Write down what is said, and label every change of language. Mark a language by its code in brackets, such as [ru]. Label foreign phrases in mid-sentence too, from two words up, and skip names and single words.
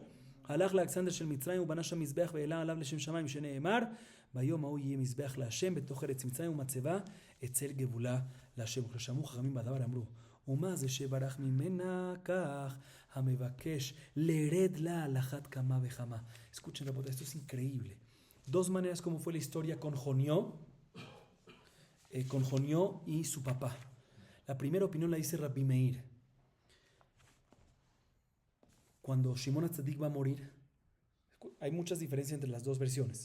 [he] הלך לאלכסנדר של מצרים ובנה שם מזבח והעלה עליו לשם שמיים, שנאמר, ביום ההוא יהיה מזבח להשם בתוך ארץ מצרים ומצבה אצל גבולה להשם. וכששמעו חכמים בדבר אמרו, ומה זה שברח ממנה? כך המבקש לרד לה על אחת כמה וכמה. [es] Escuchen, rabota, esto es increíble. Dos maneras como fue la historia con Jonió y su papá. La primera opinión la dice Rabbi Meir. Cuando Shimon Atzadik va a morir, hay muchas diferencias entre las dos versiones.